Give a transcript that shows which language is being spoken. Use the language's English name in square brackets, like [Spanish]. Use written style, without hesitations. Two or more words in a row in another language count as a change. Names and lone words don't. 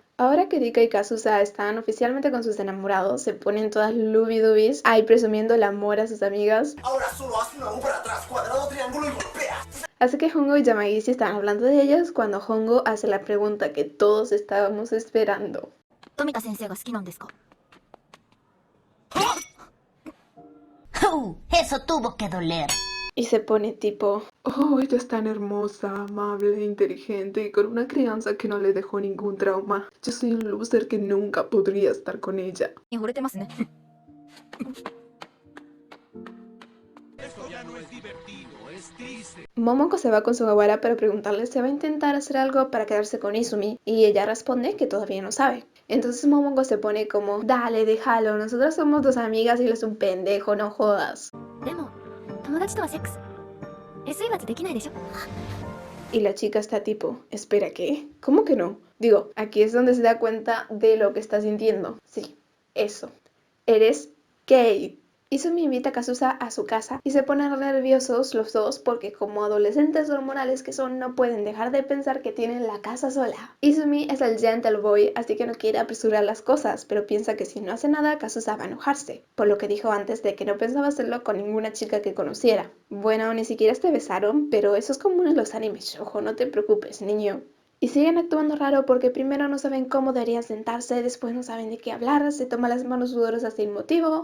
[Spanish] Ahora que Rika y Kazusa están oficialmente con sus enamorados, se ponen todas lubidubis, ahí presumiendo el amor a sus amigas. Ahora solo haz una U para atrás, cuadrado, triángulo y golpea. Así que Hongo y Yamagishi están hablando de ellas cuando Hongo hace la pregunta que todos estábamos esperando. [Japanese] Tomita 先生が好きなんですか? [Spanish] Eso tuvo que doler. Y se pone tipo, oh, ella es tan hermosa, amable, inteligente y con una crianza que no le dejó ningún trauma. Yo soy un loser que nunca podría estar con ella. [Japanese] 惚れてますね。 [Spanish] Momoko se va con su abuela para preguntarle si va a intentar hacer algo para quedarse con Izumi y ella responde que todavía no sabe. Entonces Momoko se pone como, dale, déjalo, nosotras somos dos amigas y él es un pendejo, no jodas. [Japanese] でも、友達とはセックス。SE 罰できないでしょ。 [Spanish] Y la chica está tipo, espera, ¿qué? ¿Cómo que no? Digo, aquí es donde se da cuenta de lo que está sintiendo. Sí, eso. Eres gay. Izumi invita a Kazusa a su casa y se ponen nerviosos los dos porque como adolescentes hormonales que son no pueden dejar de pensar que tienen la casa sola. Izumi es el [English] gentle boy [Spanish] así que no quiere apresurar las cosas, pero piensa que si no hace nada Kazusa va a enojarse, por lo que dijo antes de que no pensaba hacerlo con ninguna chica que conociera. Bueno, ni siquiera se besaron, pero eso es común en los animes shoujo, no te preocupes, niño. Y siguen actuando raro porque primero no saben cómo deberían sentarse, después no saben de qué hablar, se toman las manos sudorosas sin motivo.